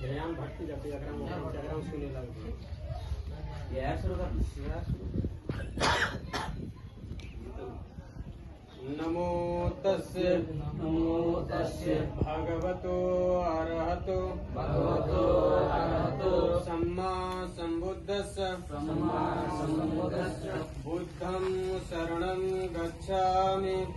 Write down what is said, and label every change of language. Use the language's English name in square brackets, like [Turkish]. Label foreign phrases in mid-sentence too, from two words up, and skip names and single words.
[Hindi] जागरण भटती जाते, जागरण सुनने लगते। यार शुरू कर। [Pali] नमो तस्य भगवतो अरहतो सम्मा संबुद्धस्य बुद्धं शरणं गच्छामि